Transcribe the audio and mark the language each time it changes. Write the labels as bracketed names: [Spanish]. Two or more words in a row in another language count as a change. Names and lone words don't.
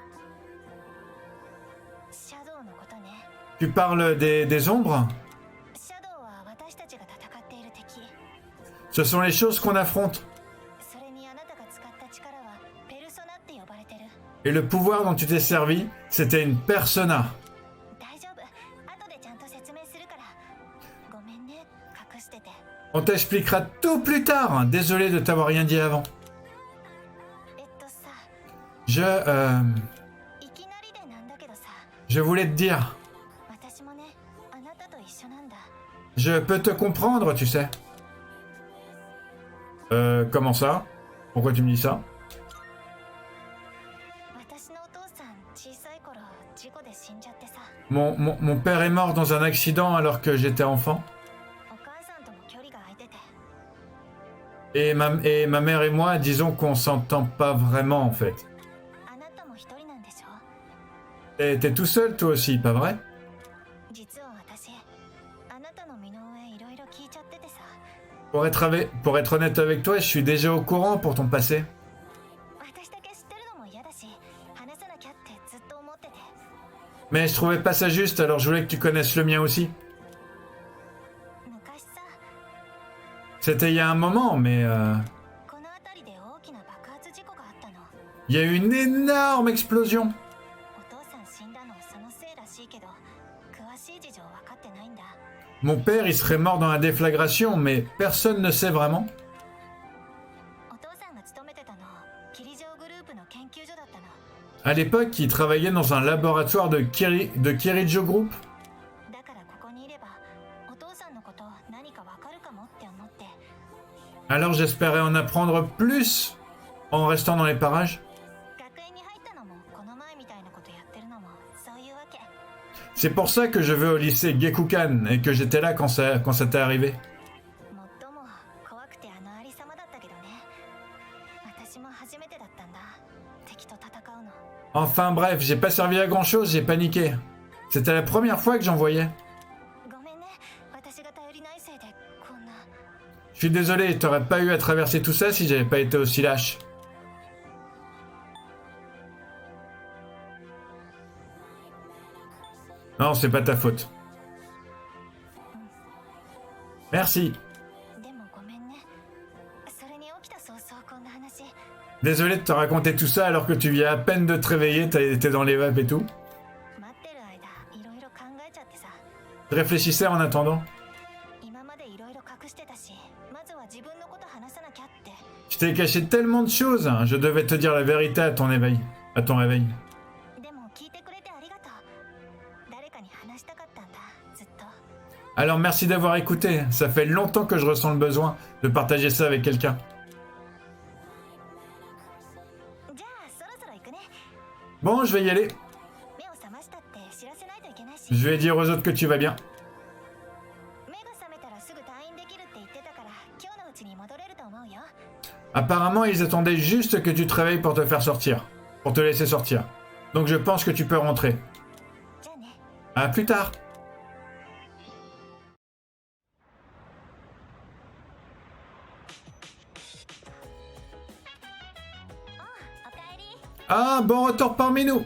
[French] Tu parles des ombres? Ce sont les choses qu'on affronte. Et le pouvoir dont tu t'es servi, c'était une persona. [Japanese] 大丈夫。後でちゃんと説明するから。ごめんね、隠してて。 [French] On t'expliquera tout plus tard. Hein. Désolé de t'avoir rien dit avant. [Japanese] さ、 いきなりでなんだけどさ。 [French] Je voulais te dire. [Japanese] 私もね、あなたと一緒なんだ。 [French] Je peux te comprendre, tu sais. Comment ça? Pourquoi tu me dis ça? [Japanese] 私のお父さん、小さい頃、事故で死んじゃってさ。 [French] Mon père est mort dans un accident alors que j'étais enfant. [Japanese] お母さんとも距離が空いてて。 [French] Et ma mère et moi, disons qu'on s'entend pas vraiment en fait. [Japanese] あなたも一人なんでしょ？ [French] Et t'es tout seul toi aussi, pas vrai? [Japanese] 実は私、あなたの身の上いろいろ聞いちゃっててさ。 [French] Pour être honnête avec toi, je suis déjà au courant pour ton passé. [Japanese] 私だけ知ってるのも嫌だし、話さなきゃってずっと思ってて。 [French] Mais je trouvais pas ça juste, alors je voulais que tu connaisses le mien aussi. [Japanese] 昔さ、 [French] C'était il y a un moment, mais [Japanese] この辺りで大きな爆発事故があったの。 [French] il y a eu une énorme explosion. [Japanese] お父さん死んだのそのせいらしいけど、詳しい事情分かってないんだ。 [French] Mon père, il serait mort dans la déflagration, mais personne ne sait vraiment. [Japanese] お父さんが勤めてたの、霧状グループの研究所だったの。 [French] À l'époque, il travaillait dans un laboratoire de Kirijo Group. [Japanese] だからここにいれば、お父さんのこと何か分かるかもって思って。 [French] Alors j'espérais en apprendre plus en restant dans les parages. [Japanese] 学園に入ったのも、この前みたいなことやってるのも、そういうわけ。 [French] C'est pour ça que je vais au lycée Gekukan et que j'étais là quand ça t'est arrivé. [Japanese] 最も怖くてありさまだったけどね。私も初めてだったんだ。敵と戦うの。 [French] Enfin bref, j'ai pas servi à grand chose, j'ai paniqué. C'était la première fois que j'en voyais. [Japanese] ごめんね。私が頼りないせいでこんな。 [French] Je suis désolé, t'aurais pas eu à traverser tout ça si j'avais pas été aussi lâche. Non, c'est pas ta faute. Merci. [Japanese] でもごめんね。それに起きた早々こんな話。 [French] Désolé de te raconter tout ça alors que tu viens à peine de te réveiller, t'es dans les vapes et tout. [Japanese] 待ってる間、いろいろ考えちゃってさ。 [French] Je réfléchissais en attendant. [Japanese] 今までいろいろ隠してたし、まずは自分のこと話さなきゃって。 [French] Je t'ai caché tellement de choses, hein. Je devais te dire la vérité à ton réveil. [Japanese] でも聞いてくれてありがとう。誰かに話したかったんだ、ずっと。 [French] Alors merci d'avoir écouté. Ça fait longtemps que je ressens le besoin de partager ça avec quelqu'un. [Japanese] じゃあそろそろ行くね。 [French] Bon, je vais y aller. [Japanese] 目を覚ましたって知らせないといけないし。 [French] Je vais dire aux autres que tu vas bien. [Japanese] 目が覚めたらすぐ退院できるって言ってたから、今日のうちに戻れると思うよ。 [French] Apparemment, ils attendaient juste que tu te réveilles pour te faire sortir. Pour te laisser sortir. Donc je pense que tu peux rentrer. [Japanese] じゃあね。 [French] À plus tard. Ah, bon retour parmi nous.